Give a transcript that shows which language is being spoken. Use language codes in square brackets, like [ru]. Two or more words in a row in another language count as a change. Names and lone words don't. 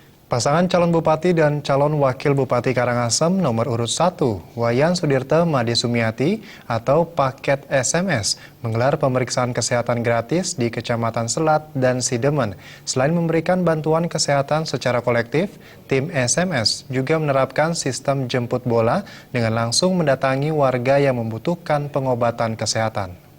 [id] Pasangan calon bupati dan calon wakil bupati Karangasem nomor urut 1, Wayan Sudirte Made Sumiati atau paket SMS, menggelar pemeriksaan kesehatan gratis di Kecamatan Selat dan Sidemen. Selain memberikan bantuan kesehatan secara kolektif, tim SMS juga menerapkan sistem jemput bola dengan langsung mendatangi warga yang membutuhkan pengobatan kesehatan.